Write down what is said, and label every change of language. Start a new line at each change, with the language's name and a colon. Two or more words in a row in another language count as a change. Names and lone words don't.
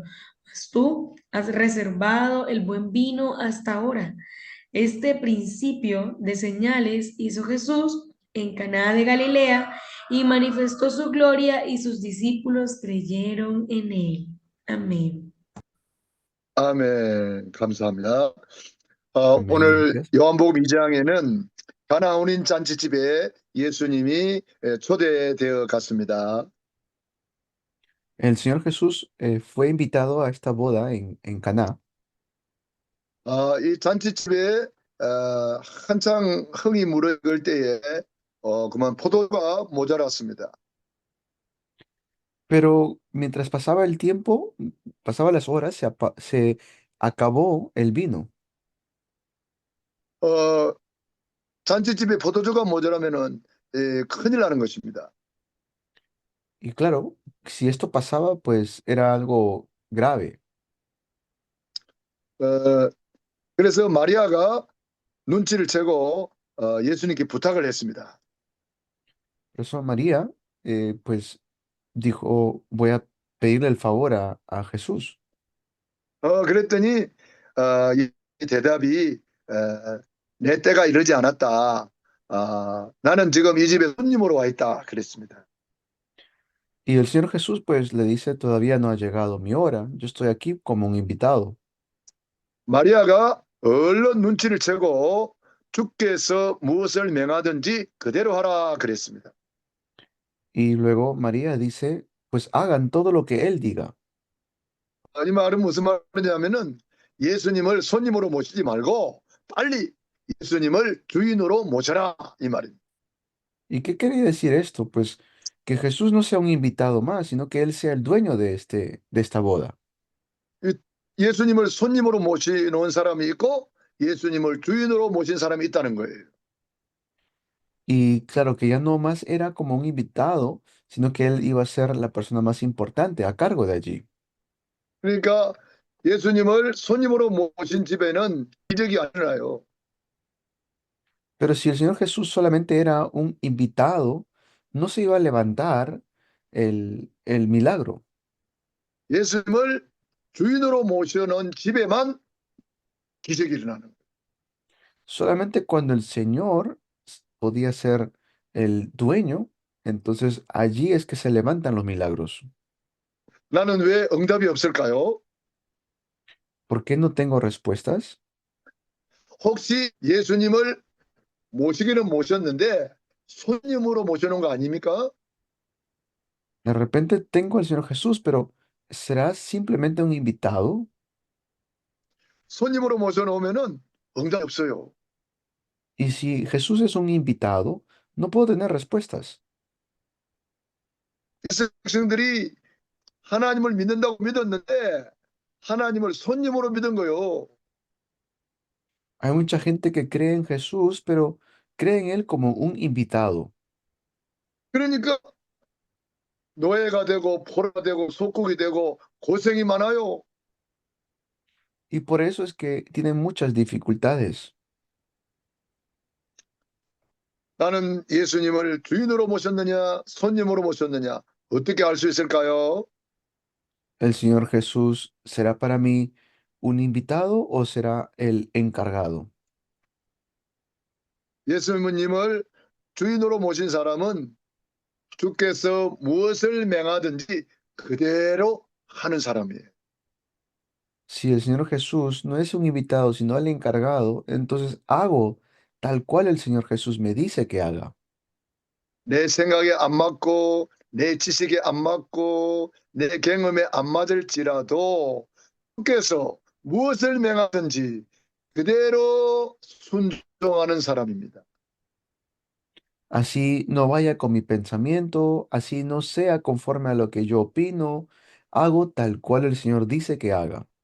Spanish: Mas tú has reservado el buen vino hasta ahora. Este principio de señales hizo Jesús en Caná de Galilea y manifestó su gloria y sus discípulos creyeron en él. Amén.
Korean: 아멘. 감사합니다.
Spanish: Amén,
Korean: 오늘
Spanish: gracias.
Korean: 요한복음 2장에는 가나 혼인 잔치집에 예수님이 초대되어 갔습니다.
Spanish: El Señor Jesús fue invitado a esta boda en Caná,
Korean: 이 잔치집에 한창 흥이 무르익을 때에 그만 포도가 모자랐습니다.
Spanish: pero mientras pasaba el tiempo, pasaba las horas, se acabó el vino.
Korean: 어, 잔치집에 포도주가 모자라면은 큰일 나는 것입니다.
Spanish: Y claro, si esto pasaba, pues era algo grave.
Korean: 어, 그래서 마리아가 눈치를 채고 예수님께 부탁을 했습니다.
Spanish: Por eso María, pues dijo, voy a pedirle el favor a Jesús.
Korean: 그랬더니 이 대답이 내 때가 이르지 않았다. 나는 지금 이 집에 손님으로 와 있다. 그랬습니다.
Spanish: Y el Señor Jesús, pues le dice, todavía no ha llegado mi hora, yo estoy aquí como un invitado.
Korean: 마리아가 얼른 눈치를 채고 주께서 무엇을 명하든지 그대로 하라 그랬습니다.
Spanish: Y luego María dice, pues hagan todo lo que Él diga.
Korean: 이 말은 무슨 말이냐면은 예수님을 손님으로 모시지 말고 빨리 예수님을 주인으로 모셔라 이 말입니다.
Spanish: ¿Y qué quiere decir esto? Pues que Jesús no sea un invitado más, sino que Él sea el dueño de esta boda.
Korean: 예수님을 손님으로 모시는 사람이 있고 예수님을 주인으로 모신 사람이 있다는 거예요.
Spanish: Y claro que ya no más era como un invitado, sino que Él iba a ser la persona más importante a cargo de allí.
Korean: 그러니까 예수님을 손님으로 모신 집에는 기적이 안 일어나요.
Spanish: Pero si el Señor Jesús solamente era un invitado, no se iba a levantar el milagro.
Korean: 예수님을 주인으로 모셔놓은 집에만 기적이 일어나는 거예요.
Spanish: Solamente cuando el Señor podía ser el dueño, entonces allí es que se levantan los milagros.
Korean: 나는 왜 응답이 없을까요?
Spanish: ¿Por qué no tengo respuestas?
Korean: 혹시 예수님을 모시기는 모셨는데 손님으로 모셔놓은 거 아닙니까?
Spanish: De repente tengo al Señor Jesús, pero ¿será simplemente un invitado?
Korean: 손님으로 모셔놓으면은 응답이 없어요.
Spanish: Y si Jesús es un invitado, no puedo tener respuestas.
Korean: 이스라엘 백성들이 하나님을 믿는다고 믿었는데 하나님을 손님으로 믿은 거요.
Spanish: Hay mucha gente que cree en Jesús, pero cree en Él como un invitado.
Korean: 그러니까 노예가 되고 포로가 되고 속국이 되고 고생이 많아요.
Spanish: Y por eso es que tienen muchas dificultades.
Korean: 나는 예수님을 주인으로 모셨느냐 손님으로 모셨느냐 어떻게 알 수 있을까요?
Spanish: ¿El Señor Jesús será para mí un invitado o será el encargado?
Korean: 예수님을 주인으로 모신 사람은 주께서 무엇을 명하든지 그대로 하는 사람이에요.
Spanish: Si el Señor Jesús no es un invitado, sino el encargado, entonces hago tal cual el Señor Jesús me dice que haga.
Korean: 내 생각에 안 맞고 내 지식에 안 맞고 내 경험에 안 맞을지라도 주께서 무엇을 명하든지 그대로 순종하는 사람입니다.
Spanish: Así no vaya con mi pensamiento, así no sea conforme a lo que yo opino, hago tal cual el Señor dice que haga.